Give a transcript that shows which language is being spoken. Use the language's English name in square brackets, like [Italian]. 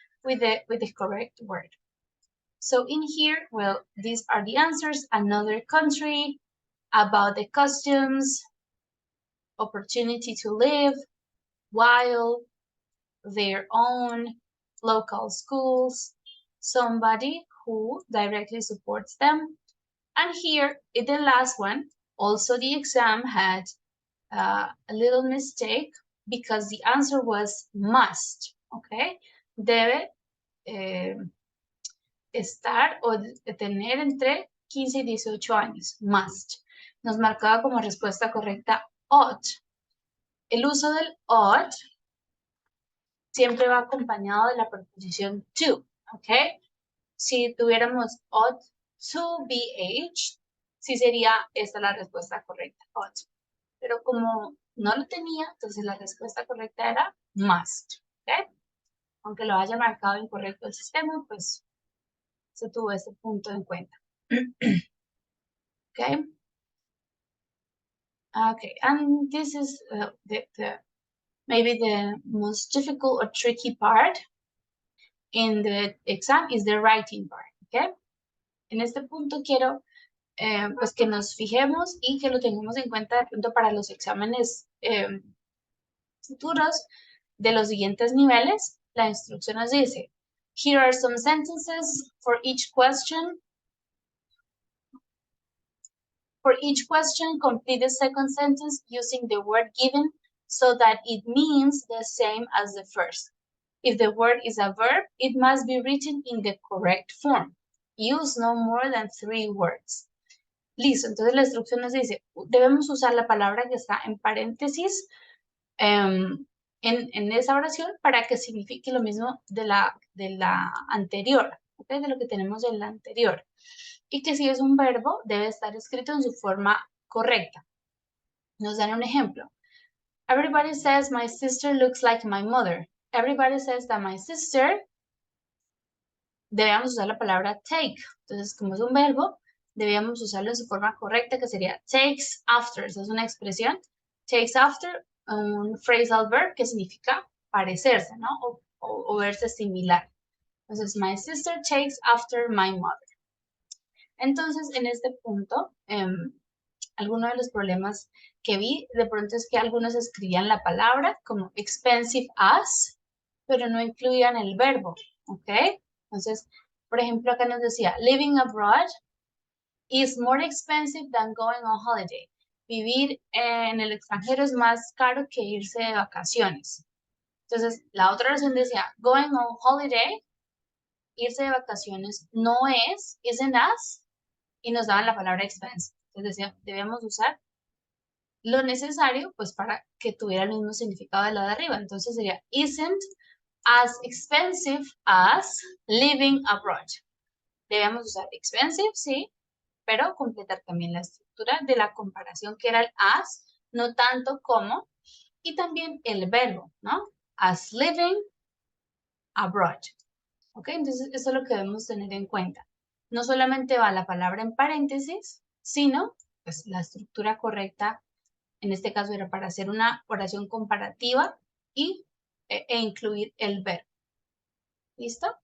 [English] With the correct word. So in here, well, these are the answers: another country, about the costumes, opportunity to live, while, their own, local schools, somebody who directly supports them. And here, in the last one, also the exam had a little mistake, because the answer was must, okay? [Spanish] Debe estar o tener entre 15 y 18 años, must. Nos marcaba como respuesta correcta ought. El uso del ought siempre va acompañado de la preposición to, ¿ok? Si tuviéramos [English] ought to be aged, [Spanish] sí sería esta la respuesta correcta, ought. Pero como no lo tenía, entonces la respuesta correcta era must, ¿ok? Aunque lo haya marcado incorrecto el sistema, pues se tuvo ese punto en cuenta. ¿Ok? [English] Okay, and this is maybe the most difficult or tricky part in the exam is the writing part, ¿ok? [Spanish] En este punto quiero pues que nos fijemos y que lo tengamos en cuenta de pronto para los exámenes futuros de los siguientes niveles. La instrucción nos dice, [English] here are some sentences for each question. For each question, complete the second sentence using the word given so that it means the same as the first. If the word is a verb, it must be written in the correct form. Use no more than 3 words. [Spanish] Listo, entonces la instrucción nos dice, debemos usar la palabra que está en paréntesis en esa oración para que signifique lo mismo de la anterior, ¿okay? De lo que tenemos en la anterior. Y que si es un verbo, debe estar escrito en su forma correcta. Nos dan un ejemplo. [English] Everybody says my sister looks like my mother. Everybody says that my sister, [Spanish] debemos usar la palabra [English] take. [Spanish] Entonces, como es un verbo, debíamos usarlo en su forma correcta, que sería takes after. Esa es una expresión. Takes after, un phrasal verb que significa parecerse, ¿no? O verse similar. Entonces, [English] my sister takes after my mother. [Spanish] Entonces, en este punto, algunos de los problemas que vi, de pronto es que algunos escribían la palabra como expensive as, pero no incluían el verbo, ¿ok? Entonces, por ejemplo, acá nos decía, [English] living abroad is more expensive than going on holiday. [Spanish] Vivir en el extranjero es más caro que irse de vacaciones. Entonces, la otra oración decía, going on holiday, irse de vacaciones no es, [English] isn't as, [Spanish] y nos daban la palabra expensive. Entonces decía, debemos usar lo necesario pues para que tuviera el mismo significado de la de arriba. Entonces sería, [English] isn't as expensive as living abroad. [Spanish] Debemos usar expensive, sí, pero completar también la estructura de la comparación que era el as, no tanto como, y también el verbo, ¿no? [English] As living abroad. ¿Ok? [Spanish] Entonces eso es lo que debemos tener en cuenta. No solamente va la palabra en paréntesis, sino pues, la estructura correcta, en este caso era para hacer una oración comparativa e incluir el verbo. ¿Listo?